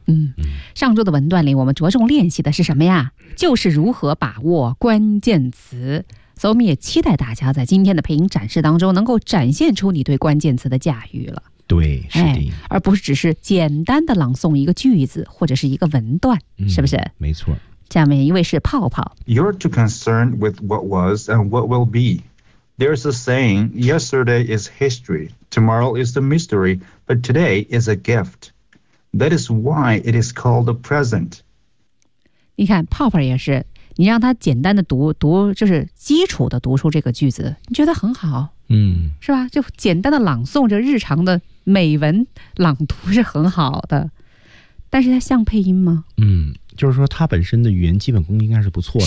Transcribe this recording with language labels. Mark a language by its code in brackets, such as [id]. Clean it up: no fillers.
[zh] 嗯，上周的文段里我们着重练习的是什么呀？就是如何把握关键词。所以我们也期待大家在今天的配音展示当中能够展现出你对关键词的驾驭了。对，是的，哎，而不是只是简单的朗诵一个句子或者是一个文段，嗯，是不是？没错。下面一位是泡泡。 [en] You're too concerned with what was and what will be. There's a saying, yesterday is history, tomorrow is the mystery, but today is a gift. That is why it is called a present. [zh] 你看泡泡也是，你让他简单的读就是基础的读出这个句子，你觉得很好。嗯，是吧，就简单的朗诵着日常的美文朗读是很好的。但是他像配音吗？嗯，就是说他本身的语言基本功应该是不错的。